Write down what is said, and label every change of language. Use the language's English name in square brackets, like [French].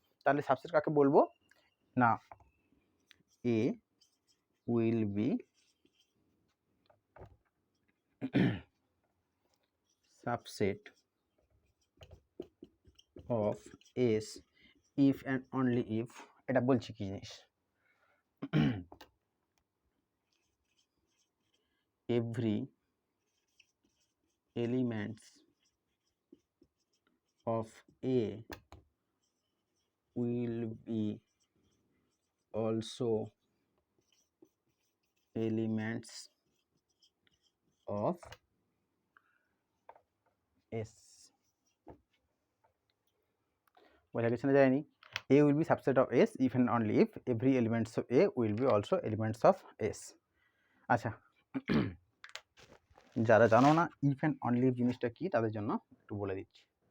[Bangla] তাহলে সাবসেট কাকে বলবো না, [English] A will be subset of S if and only if [Bangla] এটা বলছি কি জিনিস, [English] every elements of A will be also elements of S. [Bangla] বোঝা গেছে না যায়নি? [English] A will be subset of S if and only if every elements of A will be also elements of S. [Bangla] আচ্ছা, যারা জানো না ইফ অ্যান্ড অনলি ইফ জিনিসটা কি তাদের জন্য একটু বলে দিচ্ছি।